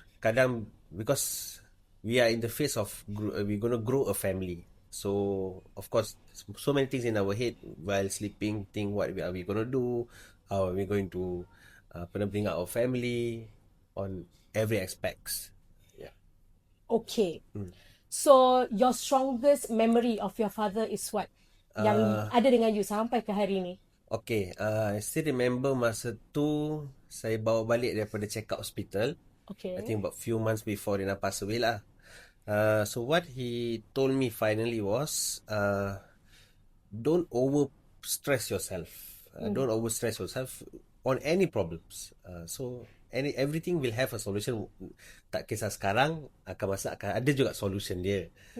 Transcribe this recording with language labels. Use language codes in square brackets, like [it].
[ms] kadang, [en] because we are in the phase of we're going to grow a family, so of course so many things in our head while sleeping, think what are we going to do, how are we going to bring up our family on every aspects. Okay. So your strongest memory of your father is what? [ms] Yang ada dengan [en] you [ms] sampai ke hari ni. [en] Okay, I still remember [ms] masa tu saya bawa balik daripada check-up hospital. Okay. [en] I think about few months before [ms] dia nak [en] pass away [ms] lah. [en] So what he told me finally was, don't over stress yourself. Don't over stress yourself on any problems. So everything will have a solution. [ms] Tak kisah sekarang, akan masa akan ada juga solution dia.